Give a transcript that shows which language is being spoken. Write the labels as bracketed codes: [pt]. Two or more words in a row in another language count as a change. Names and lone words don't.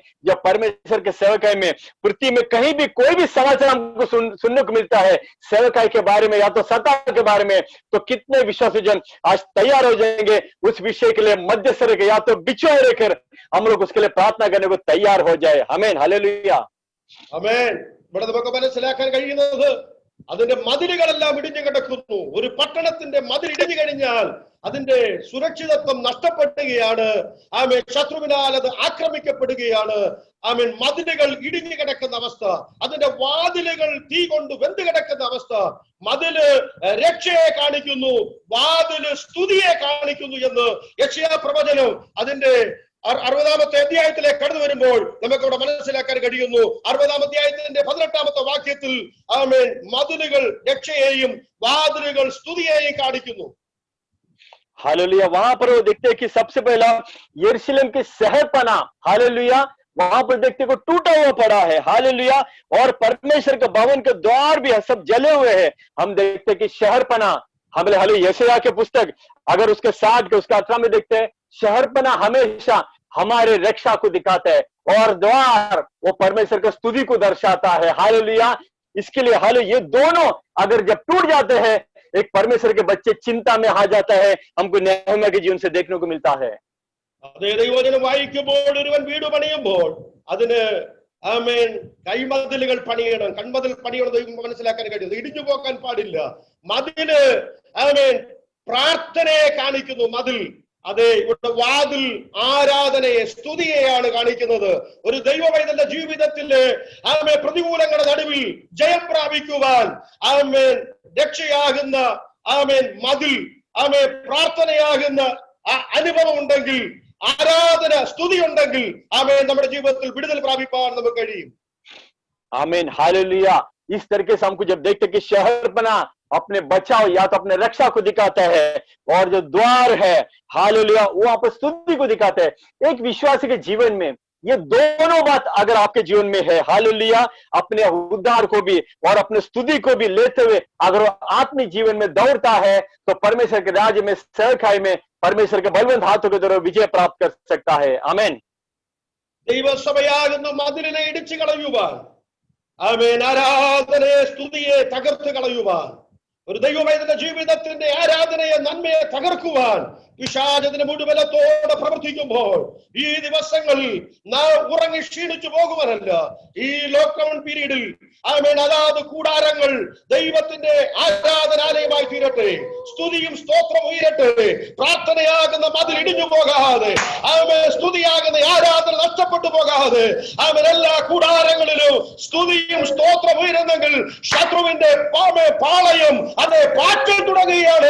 [hi] जब परमेश्वर के सेवकाई में पृथ्वी में कहीं भी कोई भी समाचार हमको सुनने को मिलता है सेवकाई के बारे में या तो सत्ता के बारे में, तो कितने विश्वासी जन आज तैयार हो जाएंगे उस विषय के लिए मध्यस्थ रहकर या तो बिछुए रहकर हम लोग उसके लिए प्रार्थना करने को तैयार हो जाए। आमीन हालेलुया। [ml] ആമേൻ. ഇവിടെ നമുക്ക് മനസ്സിലാക്കാൻ കഴിയുന്നത്, അതിന്റെ മതിലുകളെല്ലാം ഇടിഞ്ഞു കിടക്കുന്നു. ഒരു പട്ടണത്തിന്റെ മതിൽ ഇടിഞ്ഞു കഴിഞ്ഞാൽ അതിന്റെ സുരക്ഷിതത്വം നഷ്ടപ്പെടുകയാണ്. ആമേൻ. ശത്രുവിനാൽ അത് ആക്രമിക്കപ്പെടുകയാണ്. ആമേൻ. മതിലുകൾ ഇടിഞ്ഞു കിടക്കുന്ന അവസ്ഥ, അതിന്റെ വാതിലുകൾ തീ കൊണ്ട് വെന്ത് കിടക്കുന്ന അവസ്ഥ. മതില് രക്ഷയെ കാണിക്കുന്നു, വാതില് സ്തുതിയെ കാണിക്കുന്നു എന്ന് യെശയ്യാ പ്രവചനം അതിന്റെ 60-ാമത്തെ അധ്യായത്തിലേക്ക് കടന്നു വരുമ്പോൾ നമുക്കവിടെ മനസ്സിലാക്കാൻ കഴിയുന്നു. 60-ാം അധ്യായത്തിന്റെ 18-ാമത്തെ വാക്യത്തിൽ ആമേൻ മതിലുകൾ രക്ഷയെയും വാതിലുകൾ സ്തുതിയെയും കാണിക്കുന്നു. [hi] हालेलुया। वहां पर वो देखते हैं कि सबसे पहला यरूशलेम के शहरपना, हालेलुया, वहां पर देखते को टूटा हुआ पड़ा है, हालेलुया, और परमेश्वर के भवन के द्वार भी सब जले हुए हैं। हम देखते कि शहरपना, हम यशायाह के पुस्तक अगर उसके 60 के उसका 18 में देखते हैं, शहरपना हमेशा हमारे रक्षा को दिखाता है, और द्वार वो परमेश्वर के स्तुति को दर्शाता है। हालेलुया। इसके लिए हालेलुया, ये दोनों अगर जब टूट जाते हैं, एक परमेश्वर के बच्चे चिंता में आ जाता है, हमको नेहम्या के जीवन से देखने को मिलता है। [ml] അതേ ദൈവവചനം വായിക്കുമ്പോൾ ഒരുവൻ വീട് പണിയുമ്പോൾ അതിന് ആമേൻ കൈമതിലുകൾ പണിയണം, കൺമതിൽ പണിയണം. ദൈവം മനസ്സിലാക്കാൻ കഴിയും, ഇടിഞ്ഞു പോകാൻ പാടില്ല. മതില് ആമേൻ പ്രാർത്ഥനയെ കാണിക്കുന്നു. മതിൽ അതെ, ഇവിടെ വാതിൽ ആരാധനയെ സ്തുതിയെയാണ് കാണിക്കുന്നത്. ഒരു ദൈവവൈതന്റെ ജീവിതത്തില് ആമേൻ പ്രതികൂലങ്ങളുടെ നടുവിൽ ജയം പ്രാപിക്കുവാൻ ആമേൻ രക്ഷയാകുന്ന ആമേൻ മതിൽ ആമേൻ പ്രാർത്ഥനയാകുന്ന അനുഭവം ഉണ്ടെങ്കിൽ, ആരാധന സ്തുതി ഉണ്ടെങ്കിൽ ആമേൻ നമ്മുടെ ജീവിതത്തിൽ വിടുതൽ പ്രാപിപ്പാൻ നമുക്ക് കഴിയും. [hi] आमीन हालेलुया। इस तरीके से हमको जब देखते कि शहरपना अपने बचाव या तो अपने रक्षा को दिखाता है, और जो द्वार है हालेलुया वो आप स्तुति को दिखाता है। एक विश्वासी के जीवन में ये दोनों बात अगर आपके जीवन में है, हालेलुया, अपने उद्धार को भी और अपने स्तुति को भी लेते हुए अगर वो आत्मिक जीवन में दौड़ता है, तो परमेश्वर के राज्य में सहखाई में परमेश्वर के बलवंत हाथों के द्वारा विजय प्राप्त कर सकता है। आमीन। [ml] ദൈവസഭയാകുന്ന മതിലിനെ ഇടിച്ചു കളയുവാൻ, ആമേൻ ആരാധനയെ സ്തുതിയെ തകർത്ത് കളയുവാൻ, ഒരു ദൈവവൈതന്റെ ജീവിതത്തിന്റെ ആരാധനയെ നന്മയെ തകർക്കുവാൻ പിശാചിന് മുഴുവനത്തോടെ പ്രവർത്തിക്കുമ്പോൾ ഈ ദിവസങ്ങളിൽ നാം ഉറങ്ങി ക്ഷീണിച്ചു പോകുവാനല്ല, ഈ [en] lockdown period [ml] ആമേൻ അതാത് കൂടാരങ്ങൾ ദൈവത്തിന്റെ ആരാധനാലയമായി തീരട്ടെ, സ്തുതിയും സ്തോത്രം ഉയരട്ടെ, പ്രാർത്ഥനയാകുന്ന മതിൽ ഇടിഞ്ഞു പോകാതെ, ആമേൻ സ്തുതിയാകുന്ന ആരാധന നഷ്ടപ്പെട്ടു പോകാതെ, ആമേൻ എല്ലാ കൂടാരങ്ങളിലും സ്തുതിയും സ്തോത്രം ഉയരുന്നെങ്കിൽ ശത്രുവിന്റെ പാളയം അതെ പാറ്റാൻ തുടങ്ങുകയാണ്.